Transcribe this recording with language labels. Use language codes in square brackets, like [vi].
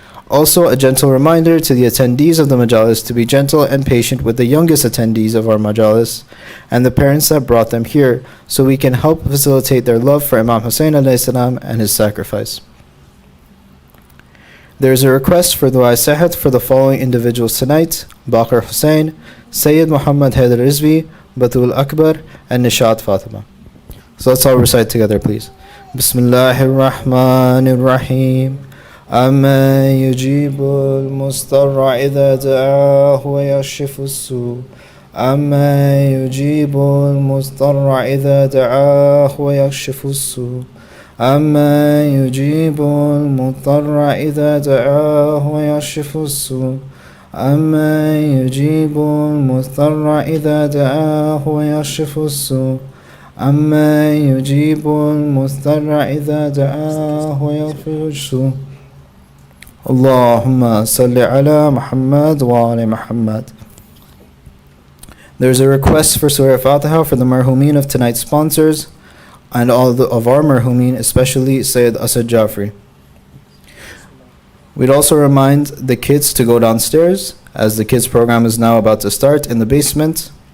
[en] Also, a gentle reminder to the attendees of the majalis to be gentle and patient with the youngest attendees of our majalis and the parents that brought them here, so we can help facilitate their love for Imam Hussein alayhi salam and his sacrifice. There is a request for dua sehat for the following individuals tonight: Baqir Hussein, Syed Muhammad Haidar Rizvi, Batul Akbar, and Nishat Fatima. So let's all recite together, please. [ar] Bismillahir Rahmanir Rahim. أما يجيب المضطر إذا دعاه ويكشف السوء أما يجيب المضطر إذا دعاه ويكشف السوء أما يجيب المضطر إذا دعاه ويكشف السوء أما يجيب المضطر إذا دعاه ويكشف السوء أما يجيب المضطر إذا دعاه ويكشف السوء Allahumma salli ala Muhammad wa ala Muhammad. [en] There's a request for Surah Fatiha for the marhumin of tonight's sponsors and all of our marhumin, especially Sayyid Asad Jafri. We'd also remind the kids to go downstairs, as the kids program is now about to start in the basement.